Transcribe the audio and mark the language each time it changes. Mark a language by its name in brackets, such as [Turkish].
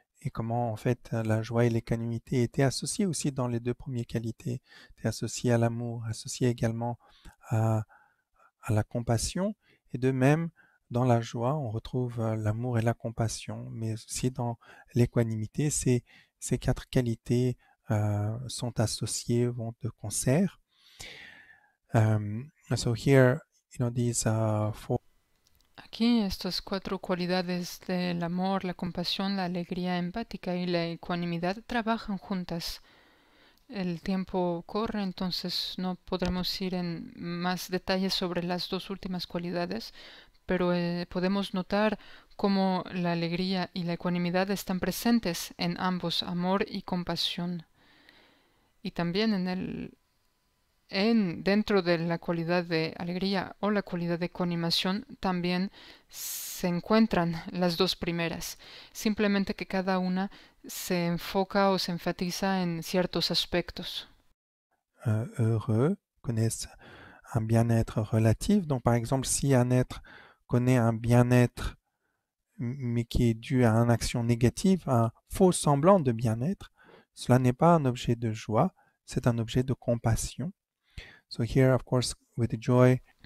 [French] et comment en fait la joie et l'équanimité étaient associées aussi dans les deux premières qualités, étaient associées à l'amour, associées également à, à la compassion, et de même, dans la joie, on retrouve l'amour et la compassion, mais aussi dans l'équanimité, ces quatre qualités sont associées, vont de concert. [English] So here, these four. [Spanish] Aquí estas cuatro cualidades del amor, la compasión, la alegría empática y la ecuanimidad trabajan juntas. El tiempo corre, entonces no podremos ir en más detalles sobre las dos últimas cualidades, pero podemos notar cómo la alegría y la ecuanimidad están presentes en ambos, amor y compasión. Y también dentro de la cualidad de alegría o la cualidad de ecuanimación también se encuentran las dos primeras, simplemente que cada una se enfoca o se enfatiza en ciertos aspectos. [French] Heureux connaissent un bien-être relatif. Donc, par exemple, si un être connaît un bien-être, mais qui est dû à une action négative, un faux semblant de bien-être, cela n'est pas un objet de joie, c'est un objet de compassion. [English] So here, of course, with joy.